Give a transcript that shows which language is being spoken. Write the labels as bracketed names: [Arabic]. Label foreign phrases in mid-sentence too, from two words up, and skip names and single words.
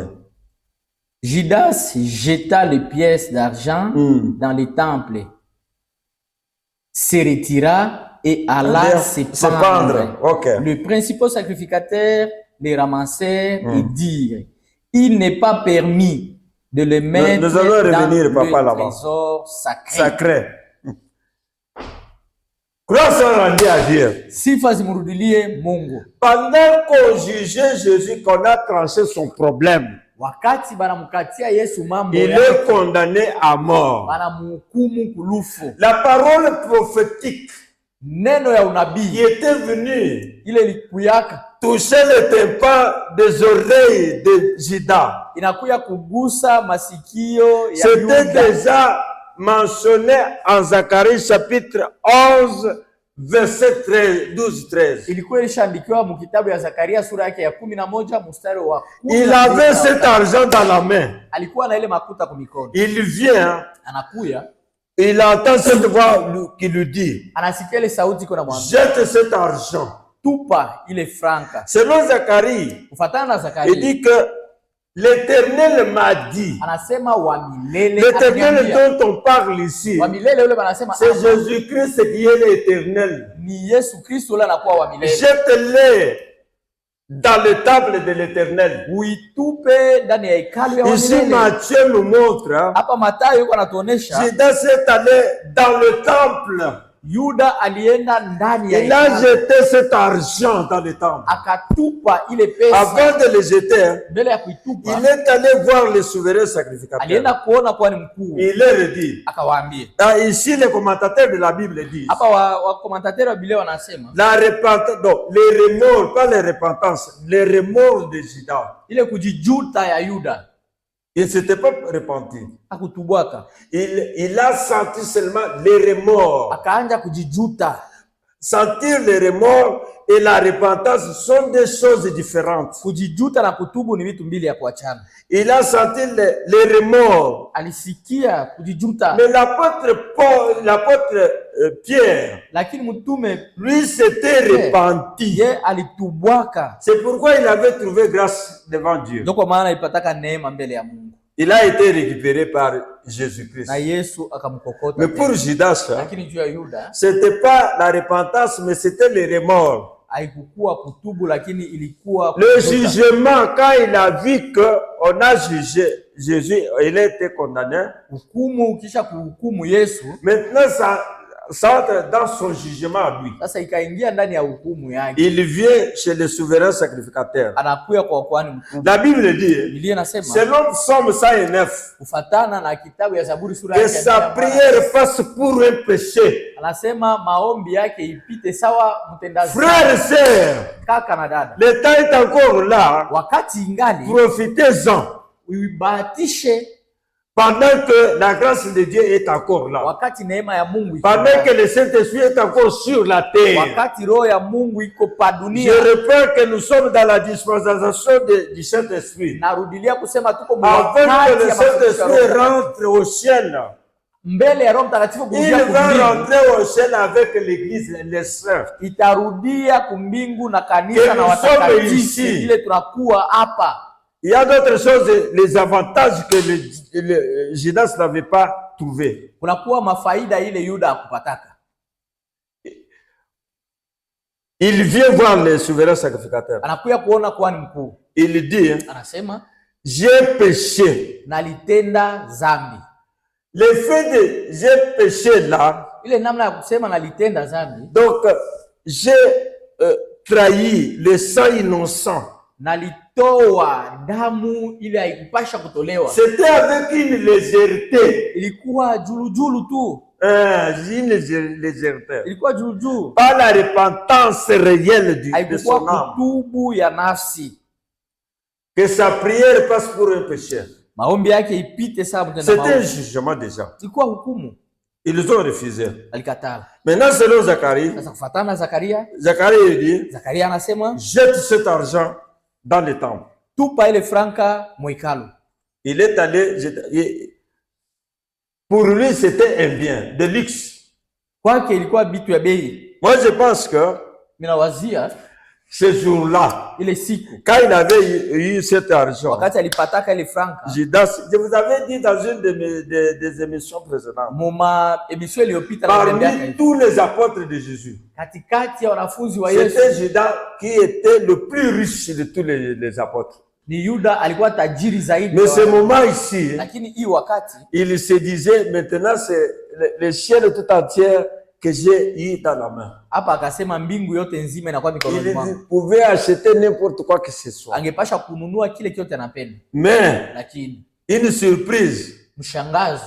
[French] Judas jeta les pièces d'argent dans les temples, se retira et alla se pendre. Le principal sacrificateur les ramassèrent et dirent, il n'est pas permis de les mettre nous allons revenir, dans papa, le trésor sacré. Grâce à Dieu. [Swahili] Sifa zimurudilie Mungu. [French] Pendant qu'on jugeait Jésus, qu'on a tranché son problème, [Swahili] Wakati banamukatia Yesu mambo [French] il est condamné à mort. [Swahili] Banamuhukumu kulufu. [French] La parole prophétique [Swahili] Neno ya unabii [French] qui était venue [Swahili] ile likuyaka [French] toucher le tympan des oreilles de Judas, [Swahili] inakuya kugusa masikio ya [French] c'était [Swahili] Yuda. [French] déjà mentionné en Zacharie chapitre 11, verset 12-13. [Swahili] Ilikuwa ilishaandikiwa mu kitabu ya Zakaria sura yake ya 11 mstari wa 10. [French] Il avait cet argent dans la main. [Swahili] Alikuwa na ile makuta kwa mikono. [French] Il vient, [Swahili] Anakuya, [French] il entend cette voix qui lui dit, [Swahili] anasikia ile sauti iko na mwambia, [French] jette cet argent. [Swahili] tupa ile franka. [French] Selon Zacharie, [Swahili] Kufatana na Zakaria, [French] il dit que l'Éternel m'a dit. [Swahili] anasema wa milele. [French] L'Éternel dont on parle ici, [Swahili] Wa milele ule banasema [French] c'est Jésus-Christ qui est l'Éternel. [Swahili] ni Yesu Kristo ule anakuwa wa milele. [French] Jette-les dans le temple de l'Éternel. [Swahili] Uitupe ndani ya hekalu ya wa [French] Ici, [Swahili] milele. [French] Matthieu nous montre, [Swahili] Hapa Mathayo yuko anatuonesha [French] Judas est allé dans le temple. [Swahili] Yuda alienda ndani ya [French] Il a [Swahili] hekalu. [French] jeté cet argent dans le temple. [Swahili] Akatupa ile pesa. [French] Avant de le jeter, [Swahili] Mbele ya kuitupa, [French] il est allé voir le souverain sacrificateur. [Swahili] alienda kuona kwa ni mkuu. [French] Il leur dit, [Swahili] Akawaambia. [French] ici les commentateurs de la Bible disent, [Swahili] Hapa wa commentateurs wa Biblia wanasema [French] la repentance, donc les remords, pas les repentances, les remords de Judas. [Swahili] ile kujijuta ya Yuda. [French] Il ne s'était pas repenti. [Swahili] Hakutubwaka. [French] Il a senti seulement les remords. [Swahili] Akaanja kujijuta. [French] Sentir les remords et la repentance sont des choses différentes. [Swahili] Kujijuta na kutubu ni vitu mbili ya kuachana. [French] Il a senti les remords. [Swahili] Alisikia kujijuta. [French] Mais l'apôtre Pierre, [Swahili] Lakini mtume [French] lui s'était repenti. [Swahili] ye alitubwaka. [French] C'est pourquoi il avait trouvé grâce devant Dieu. [Swahili] Ndio kwa maana alipataka neema mbele ya Mungu. [French] Il a été récupéré par Jésus-Christ. [Swahili] Na Yesu akamkokota. [French] Mais pour Judas, [Swahili] Lakini juu ya Yuda [French] c'était pas la repentance, mais c'était les remords. [Swahili] haikukuwa kutubu, lakini ilikuwa [French] Le jugement, quand il a vu qu'on a jugé Jésus, il a été condamné. [Swahili] hukumu. Kisha kuhukumu Yesu, [French] Maintenant, ça entre dans son jugement à lui. [Swahili] Sasa ikaingia ndani ya hukumu yake. [French] Il vient chez le souverain sacrificateur. [Swahili] Anakuja kwa kuhani mkuu. [French] La Bible dit, [Swahili] Biblia inasema [French] selon Psaume 109, [Swahili] kufatana na kitabu ya Zaburi sura [French] que [Swahili] ya [French] sa prière passe pour un péché. [Swahili] anasema maombi yake ipite sawa mtenda dhambi. [French] Frères et sœurs, [Swahili] Kaka na dada, [French] le temps est encore là. [Swahili] wakati ingali [French] Profitez-en. [Swahili] uibahatishe, [French] Pendant que la grâce de Dieu est encore là. [Swahili] wakati neema ya Mungu iko, [French] Pendant que le Saint-Esprit est encore sur la terre. [Swahili] wakati roho ya Mungu iko pa [French] Je [Swahili] dunia. [French] repère que nous sommes dans la dispensation du Saint-Esprit. [Swahili] Narudilia kusema tuko [French] Avant que [Swahili] mwakati [French] le [Swahili] ya mafundisho ya [French] Saint-Esprit [Swahili] Roho. [French] rentre au ciel, [Swahili] Mbele ya Roho Mtakatifu [French] il [Swahili] kurudia [French] va [Swahili] kumbingu, [French] rentrer au ciel avec l'église, les saints. [Swahili] itarudia kumbingu na [French] Que [Swahili] kanisa na [French] nous sommes [Swahili] watakatifu [French] ici. [Swahili] ile tunakuwa hapa. [French] Il y a d'autres choses, les avantages que le Judas n'avait pas trouvé. [Swahili] Kunakuwa mafaida ile Yuda hakupataka. [French] Il vient voir le souverain sacrificateur. [Swahili] Anakuja kuona kuhani mkuu, [French] Il dit, [Swahili] anasema [French] j'ai péché. [Swahili] nalitenda dhambi. [French] Le fait de j'ai péché là, [Swahili] Ile namna ya kusema nalitenda dhambi, [French] donc j'ai trahi le sang innocent. [Swahili] nalitoa damu ile haikupasha kutolewa, [French] C'était avec une légèreté. [Swahili] ilikuwa julujulu tu, [French] Une légèreté. [Swahili] ilikuwa julujulu, [French] Pas la repentance réelle de [Swahili] haikukuwa [French] son âme. [Swahili] kutubu ya nafsi. [French] Que sa prière passe pour un péché. [Swahili] Maombi yake ipite sawa mtenda [French] C'était un [Swahili] maombi. [French] jugement déjà. [Swahili] Ilikuwa hukumu, [French] Ils ont refusé. [Swahili] alikatala. [French] Maintenant, selon Zacharie, [Swahili] Sasa kufuatana na Zakaria, [French] Zacharie dit, [Swahili] Zakaria anasema [French] jette cet argent dans le temple. [Swahili] tupa ile franka mwekalu. [French] Il est allé, pour lui, c'était un bien de luxe. [Swahili] Kwake ilikuwa bitu ya bei. [French] Moi, je pense que [Swahili] Minawazia [French] ce jour-là, [Swahili] ile siku [French] quand il avait eu cet argent, [Swahili] wakati alipataka ile franka, [French] Judas, je vous avais dit dans une des émissions précédentes, [Swahili] muma emission iliyopita na kuambia [French] parmi tous les apôtres de Jésus, [Swahili] katikati ya wanafunzi wa Yesu [French] c'était Judas qui était le plus riche de tous les apôtres. [Swahili] ni Yuda alikuwa tajiri zaidi. [French] Mais ce moment ici, [Swahili] Lakini hii wakati [French] il se disait, maintenant c'est le ciel tout entier que j'ai eu dans la main. [Swahili] hapa akasema mbingu yote nzima inakuwa mikononi mwangu. [French] Il pouvait acheter n'importe quoi que ce soit. [Swahili] Angepasha kununua kile kiote anapenda, [French] Mais, [Swahili] lakini [French] une surprise, [Swahili] mshangazo,